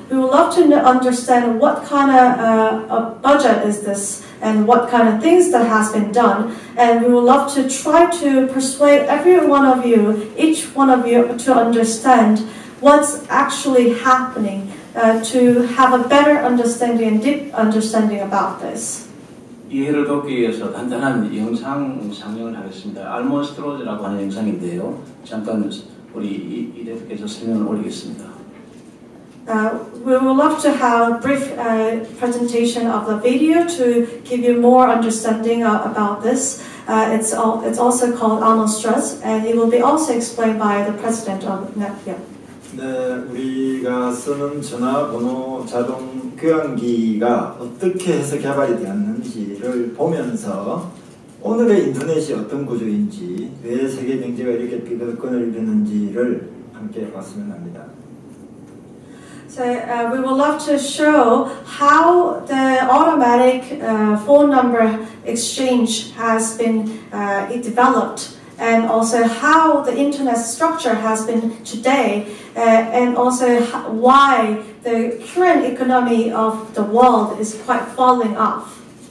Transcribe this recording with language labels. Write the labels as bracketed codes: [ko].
[en] We would love to understand what kind of a budget is this and what kind of things that has been done. And we would love to try to persuade every one of you, each one of you, to understand what's actually happening, to have a better understanding and deep understanding about this. [ko] 이해를 돕기 위해서 간단한 영상 상영을 하겠습니다. Almost Rose라고 하는 영상인데요. 잠깐 우리 이 대표께서 설명을 올리겠습니다. [en] We would love to have a brief presentation of the video to give you more understanding about this. It's also called Almost Rose, and it will be also explained by the president of Netflix. [ko] 네, 우리가 쓰는 전화번호 자동 교환기가 어떻게 해서 개발이 되었는지를 보면서 오늘의 인터넷이 어떤 구조인지, 왜 세계 경제가 이렇게 비대권을 이루는지를 함께 봤으면 합니다. [en] So we would love to show how the automatic phone number exchange has been developed. And also how the internet structure has been today, and also why the current economy of the world is quite falling off.